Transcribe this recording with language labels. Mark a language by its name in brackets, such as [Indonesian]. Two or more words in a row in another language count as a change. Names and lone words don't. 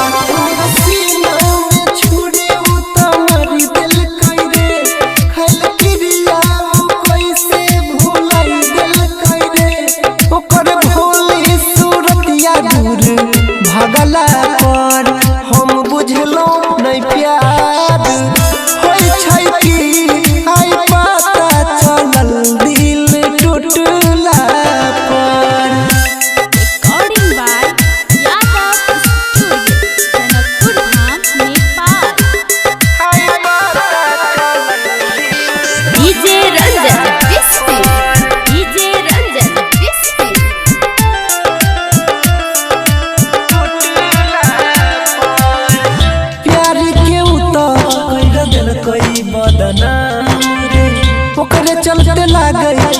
[Maithili] सीना में छुरी उ त मरी देलकै रे खैल क्रिया कैसे भुलाई देलकै रे ओकर भोली सूरतिया दूर भगला पर हम बुझलो नहीं प्यार होई छै कि आई पता चलल दिल टूटला पर। [English] Recording by Yadav Studio, Janakpur Dham, Nepal. DJ Ranjan Bispi, DJ Ranjan Bispi. [Maithili] प्यार के उतर देलकै बदनाम रे ओकरे चलते लागै